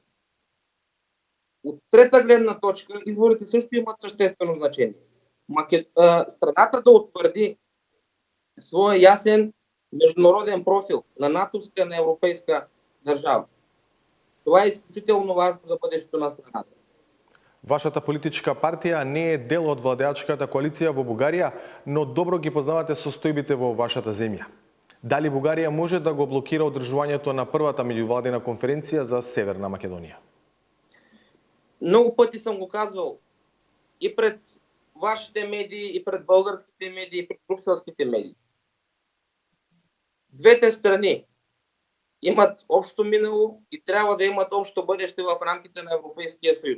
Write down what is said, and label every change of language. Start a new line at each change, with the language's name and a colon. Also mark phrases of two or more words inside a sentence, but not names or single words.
Bulgarian: От трета гледна точка, изборите също имат съществено значение. Страната да утвърди своя ясен международен профил на натовска, на европейска държава. Това е изключително важно за бъдещето на страната.
Macedonian: Вашата политичка партија не е дел од владеачката коалиција во Бугарија, но добро ги познавате состојбите во вашата земја. Дали Бугарија може да го блокира одржувањето на првата меѓувладина конференција за Северна Македонија?
Bulgarian: Много пъти съм го казвал и пред вашите медии, и пред българските медии, и пред брюкселските медии. Двете страни имат общо минало и трябва да имат общо бъдеще в рамките на Европейския съюз.